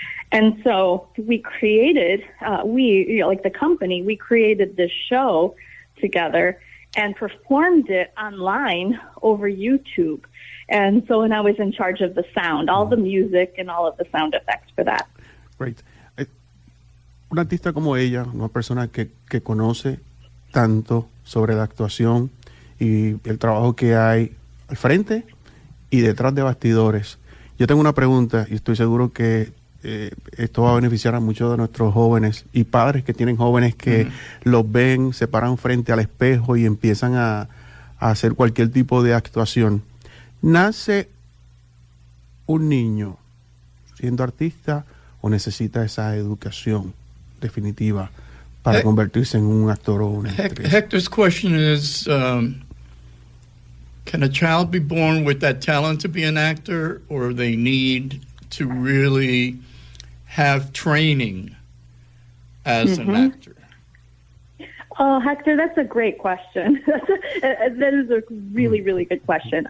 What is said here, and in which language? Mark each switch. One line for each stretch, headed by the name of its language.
English: And so we created, the company, we created this show together and performed it online over YouTube. And so, and I was in charge of the sound, all the music and all of the sound effects for that. Great.
Spanish: Una artista como ella, una persona que conoce tanto sobre la actuación y el trabajo que hay al frente y detrás de bastidores. Yo tengo una pregunta y estoy seguro que esto va a beneficiar a muchos de nuestros jóvenes y padres que tienen jóvenes que los ven, se paran frente al espejo y empiezan a hacer cualquier tipo de actuación. ¿Nace un niño siendo artista o necesita esa educación definitiva para convertirse en un actor o una actriz?
English: Hector's question is, can a child be born with that talent to be an actor, or they need to really have training as an actor? Oh, Hector, that's a great question. That is a really, really good question.